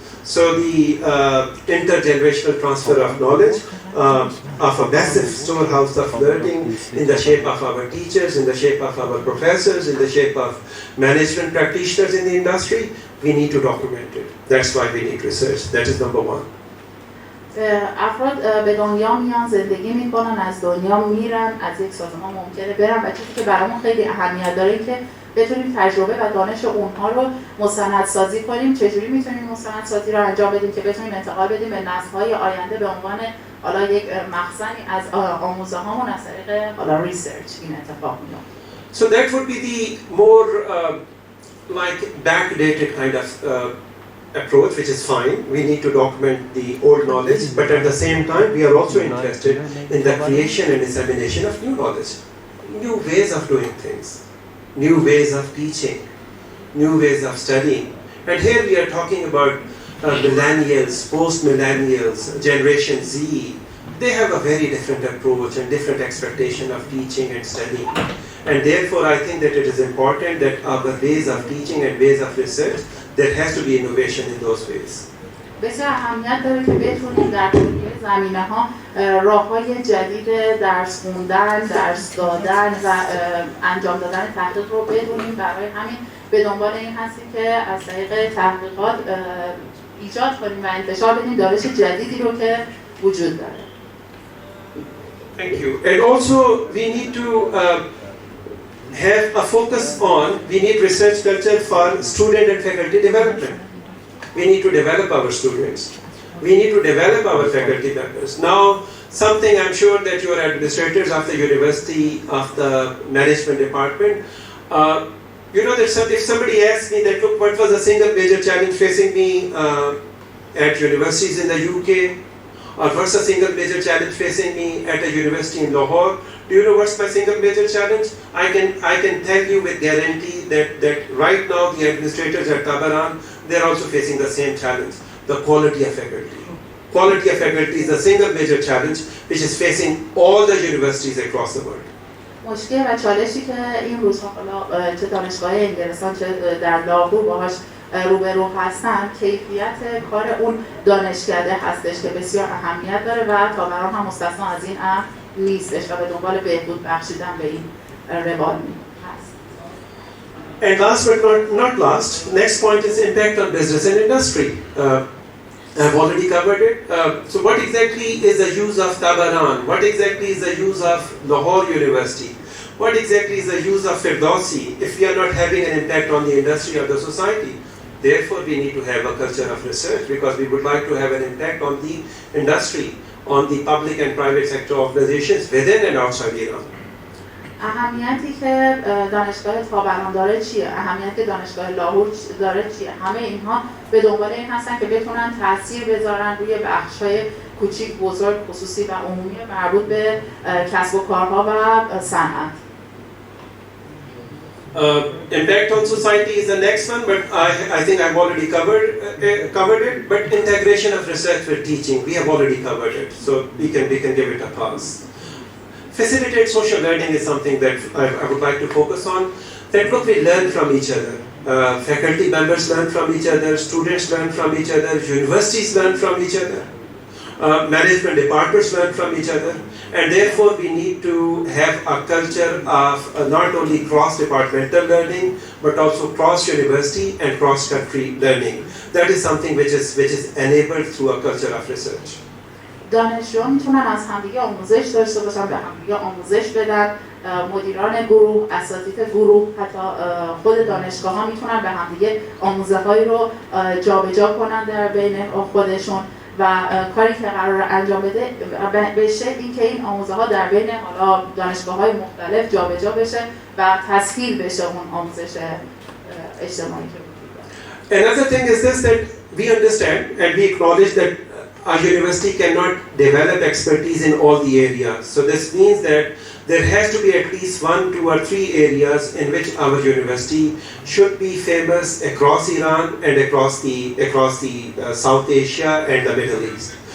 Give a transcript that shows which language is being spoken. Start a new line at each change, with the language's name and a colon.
English: So the intergenerational transfer of knowledge, of a massive storehouse of learning in the shape of our teachers, in the shape of our professors, in the shape of management practitioners in the industry, we need to document it. That's why we need research. That is number one.
Persian: افراد به دنیا میان، زندگی میکنن، از دنیا میرن، از یک سازمان ممکنه برن و چیزی که برامون خیلی اهمیت داره که بتونیم تجربه و دانش اونها رو مستندسازی کنیم. چجوری میتونیم مستندسازی رو انجام بدیم که بتونیم انتقال بدیم به نسل‌های آینده به عنوان حالا یک مخزنی از آموزه هامون از طریق حالا ریسرچ این اتفاق میفته.
English: So that would be the more like backdated kind of approach, which is fine. We need to document the old knowledge, but at the same time we are also interested in the creation and dissemination of new knowledge, new ways of doing things, new ways of teaching, new ways of studying. And here we are talking about millennials, post-millennials, Generation Z. They have a very different approach and different expectation of teaching and studying. And therefore I think that it is important that our ways of teaching and ways of research, there has to be innovation in those ways.
Persian: بسیار اهمیت داره که بتونیم در طول زمینه‌ها راه‌های جدید درس خوندن، درس دادن و انجام دادن تحقیق رو بدونیم. برای همین به دنبال این هستیم که از طریق تحقیقات ایجاد کنیم و انتشار بدیم دانش جدیدی رو که وجود داره.
English: Thank you. And also we need to have a focus on, we need research culture for student and faculty development. We need to develop our students. We need to develop our faculty members. Now, something I'm sure that you are administrators of the university, of the management department, you know that if somebody asks me that, look, what was the single major challenge facing me at universities in the UK, or what's the single major challenge facing me at a university in Lahore, Do you know what's my single major challenge? I can tell you with guarantee that right now the administrators at Tabran, they're also facing the same challenge, the quality of faculty. Quality of faculty is the single major challenge which is facing all the universities across the world.
Persian: مشکل و چالشی که این روزها حالا چه دانشگاه انگلستان چه در لاهور باهاش روبرو هستن، کیفیت کار اون دانشکده هستش که بسیار اهمیت داره و تابران هم مستثنا از این امر نیستش و به دنبال بهبود بخشیدن به این روال هست.
English: And last but not last, next point is impact on business and industry. I've already covered it. So what exactly is the use of Tabran? What exactly is the use of Lahore University? What exactly is the use of Firdausi if we are not having an impact on the industry or the society? Therefore, we need to have a culture of research because we would like to have an impact on the industry, on the public and private sector organizations within and outside Iran.
Persian: اهمیتی که دانشگاه تابران داره چیه؟ اهمیتی که دانشگاه لاهور داره چیه؟ همه اینها به دنبال این هستن که بتونن تاثیر بذارن روی بخش‌های کوچیک، بزرگ، خصوصی و عمومی مربوط به کسب و کارها و صنعت.
English: Impact on society is the next one, but I think I've already covered it. But integration of research with teaching, we have already covered it, so we can give it a pass. Facilitate social learning is something that I would like to focus on. That look, we learn from each other. Faculty members learn from each other, students learn from each other, universities learn from each other, management departments learn from each other, and therefore we need to have a culture of not only cross-departmental learning, but also cross-university and cross-country learning. That is something which is enabled through a culture of research.
Persian: دانشجوها میتونن از همدیگه آموزش داشته باشن، به همدیگه آموزش بدن، مدیران گروه، اساتید گروه، حتی خود دانشگاه ها میتونن به همدیگه آموزه هایی رو جابجا کنن در بین خودشون و کاری که قرار انجام بده به شکلی که این آموزه ها در بین حالا دانشگاه های مختلف جابجا بشه و تسهیل بشه اون آموزش اجتماعی که وجود داره.
English: Another thing is this, that we understand and we acknowledge that our university cannot develop expertise in all the areas. So this means that there has to be at least 1, 2 or 3 areas in which our university should be famous across Iran and across the South Asia and the Middle East.